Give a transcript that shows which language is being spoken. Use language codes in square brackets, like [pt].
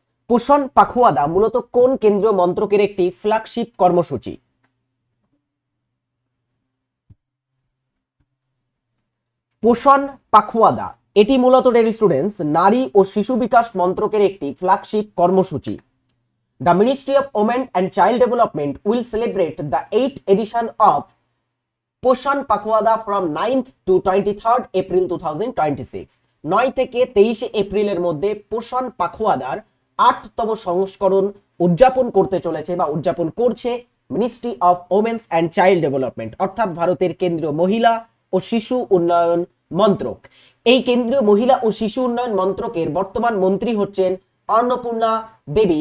[bn] পোষণ পাখওয়াদা মূলত কোন কেন্দ্রীয় মন্ত্রকের একটি ফ্ল্যাগশিপ কর্মসূচি? পোষণ পাখওয়াদা এটি মূলত [en] dear students [bn] নারী ও শিশু বিকাশ মন্ত্রকের একটি ফ্ল্যাগশিপ কর্মসূচি। [en] The Ministry of Women and Child Development will celebrate the 8th edition of Poshan Pakhwada from 9th to 23rd April 2026. [bn] 9 থেকে 23 এপ্রিলের মধ্যে পোষণ পাখওয়াদার 8তম সংস্করণ উদযাপন করতে চলেছে বা উদযাপন করছে ministry of women's and child development, অর্থাৎ ভারতের কেন্দ্রীয় মহিলা ও শিশু উন্নয়ন মন্ত্রক। এই কেন্দ্রীয় মহিলা ও শিশু উন্নয়ন মন্ত্রকের বর্তমান মন্ত্রী হচ্ছেন অন্নপূর্ণা দেবী।